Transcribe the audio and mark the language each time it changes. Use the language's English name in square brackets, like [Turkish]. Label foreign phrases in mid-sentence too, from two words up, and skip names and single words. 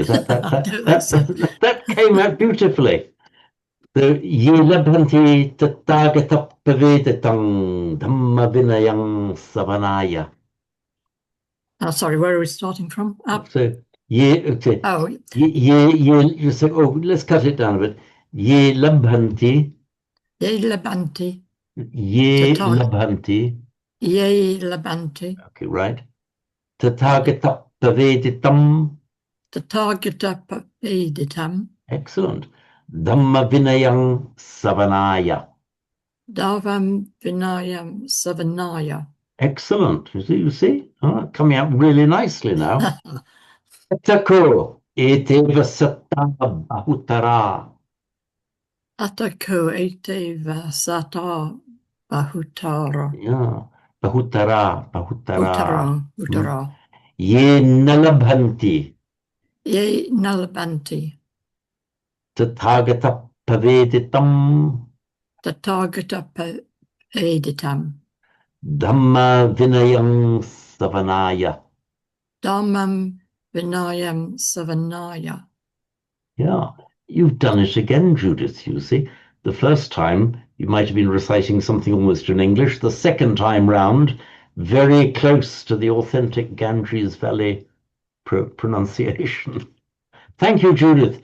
[English] That came out beautifully. [Pali] The ye labhanti tatagata pavedetang dhamma vinayang savanaya. [English] Sorry, where are we starting from? So you say, oh, let's cut it down a bit. [Pali] Ye labhanti. Ye labhanti. Ye labhanti. Ye labanti. [English] Okay, right. [Pali] Tatagata paveditam. Tatagata paveditam. [English] Excellent. [Pali] Dhamma vinayam savanaya. Dhavam vinayam savanaya. [English] Excellent. You see? Coming out really nicely now. [Pali] Atako eteva sata bahutara. Atako eteva sata bahutara. [English] Yeah. Bahutara. [Pali] Utara. Ye nalabhanti. Ye nalabhanti. Tathagata paveditam. Tathagata paveditam. Dhamma vinayam savanaya. Dhammam vinayam savanaya. [English] Yeah, you've done it again, Judith, you see. The first time, you might have been reciting something almost in English. The second time round, very close to the authentic Ganges Valley pronunciation. Thank you, Judith.